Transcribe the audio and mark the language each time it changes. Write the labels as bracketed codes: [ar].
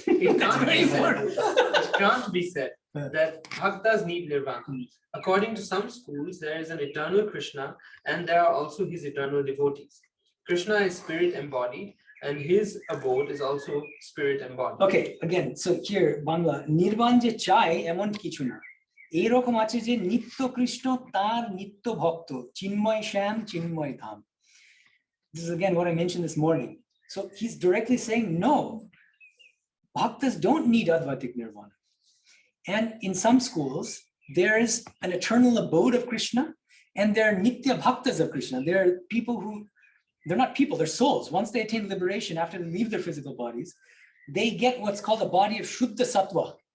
[en] It can't be said that bhaktas need nirvana. According to some schools, there is an eternal Krishna and there are also his eternal devotees. Krishna is spirit embodied and his abode is also spirit embodied. Okay, again, so here, [bn] Bangla, Nirvan je chai emon kichu na. এরকম আছে যে নিত্য কৃষ্ণ তার নিত্য ভক্ত চিন্ময় শ্যাম চিন্ময় ধাম. [en] This is again what I mentioned this morning. So he's directly saying no, bhaktas don't need Advaitic nirvana. And in some schools there is an eternal abode of Krishna and there are nitya bhaktas of Krishna. There are people who, they're not people, they're souls. Once they attain liberation, after they leave their physical bodies, they get what's called a body of Shuddha Sattva.